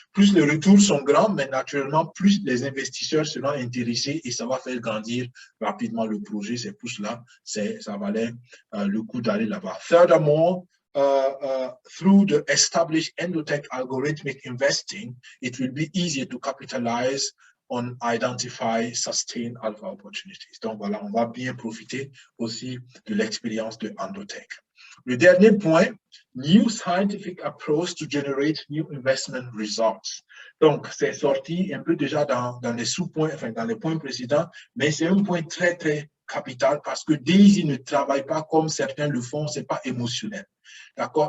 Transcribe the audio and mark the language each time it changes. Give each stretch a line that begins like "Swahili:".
French: Plus les retours sont grands, mais naturellement, plus les investisseurs seront intéressés et ça va faire grandir rapidement le projet. C'est pour cela, ça valait le coup d'aller là-bas.
English: Furthermore, through the established Endotech algorithmic investing, it will be easier to capitalize on identify sustained alpha opportunities.
French: Donc voilà, on va bien profiter aussi de l'expérience de Endotech. Le dernier point,
English: new scientific approach to generate new investment results.
French: Donc, c'est sorti un peu déjà dans les sous-points, enfin dans les points précédents, mais c'est un point très, très capital parce que Daisy ne travaille pas comme certains le font, c'est pas émotionnel. D'accord?